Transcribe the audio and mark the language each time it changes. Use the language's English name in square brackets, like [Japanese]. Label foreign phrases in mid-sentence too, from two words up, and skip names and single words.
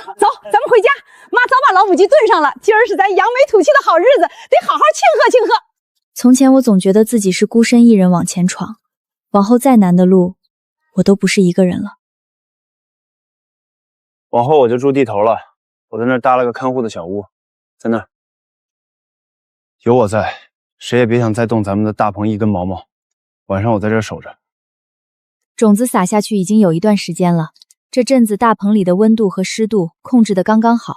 [Chinese] 走，咱們回家。媽早把老母雞燉上了，今兒是咱揚眉吐氣的好日子，得好好慶賀慶賀。從前我總覺得自己是孤身一人往前闖，往後再難的路， 我都不是一個人了。往後我就住地頭了，我在那兒搭了個看護的小屋，在那兒有我在，誰也別想再動咱們的大棚一根毛毛。晚上我在這兒守着。種子撒下去已經有一段時間了，這陣子大棚裡的溫度和濕度控制得剛剛好。